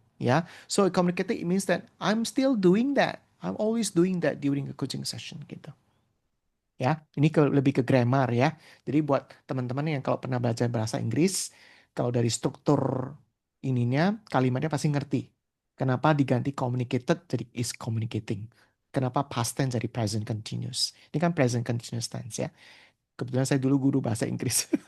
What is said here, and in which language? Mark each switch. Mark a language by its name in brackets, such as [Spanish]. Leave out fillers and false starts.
[English] Ya, so communicating it means that I'm still doing that. I'm always doing that during a coaching session gitu. [Indonesian] Ya, ini lebih ke grammar ya. Jadi buat teman-teman yang kalau pernah belajar bahasa Inggris, kalau dari struktur ininya kalimatnya pasti ngerti. Kenapa diganti communicated jadi is communicating. Kenapa past tense jadi present continuous. Ini kan present continuous tense ya. Kebetulan saya dulu guru bahasa Inggris.